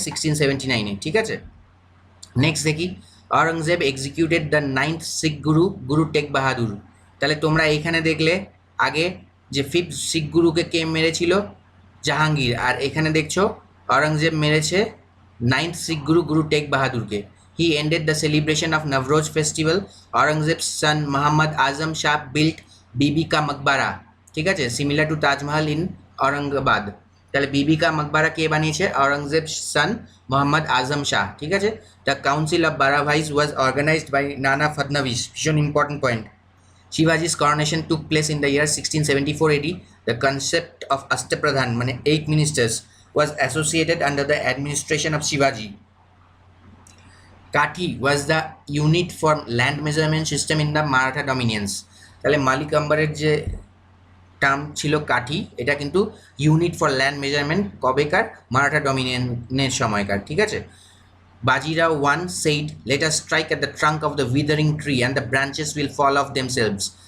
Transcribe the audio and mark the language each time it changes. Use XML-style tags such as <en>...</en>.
<bn>1679-এ, ঠিক আছে? নেক্সট দেখি,</bn> <en>Aurangzeb executed the 9th Sikh guru, Guru Tegh Bahadur.</en> <bn>তাহলে তোমরা এখানে দেখলে আগে যে ফিফথ শিখ গুরুকে কে মেরেছিল? জাহাঙ্গীর। আর এখানে দেখছো আওরঙ্গজেব মেরেছে 9th Sikh Guru, Guru take বাহাদুরকে।</bn> <en>He ended the celebration of Navroz festival. Aurangzeb's son Muhammad Azam Shah built Bibi Ka Maqbara,</en> <bn>ঠিক আছে,</bn> <en>similar to Taj Mahal in Aurangabad.</en> <bn>তাহলে বিবি কা মকবরা কে বানিয়েছে? আওরঙ্গজেব সান মোহাম্মদ আজম শাহ, ঠিক আছে।</bn> <en>the council of Barabhais was organised by Nana Phadnavis,</en> <bn>ভীষণ important point.</bn> <en>Shivaji's coronation took place in the year 1674 AD. The concept of Ashtapradhan, মানে 8 ministers, was associated under the administration of Shivaji. Kathi was the unit for land measurement system in the Maratha dominions.</en> <bn>তাহলে মালিক আম্বারের যে term ছিল কাঠি, এটা কিন্তু</bn> <en>unit for land measurement</en> <bn>কবেকার? Maratha ডমিনিয়নের সময়কার, ঠিক আছে।</bn> <en>Bajirao one said, let us strike at the trunk of the withering tree and the branches will fall off themselves.</en>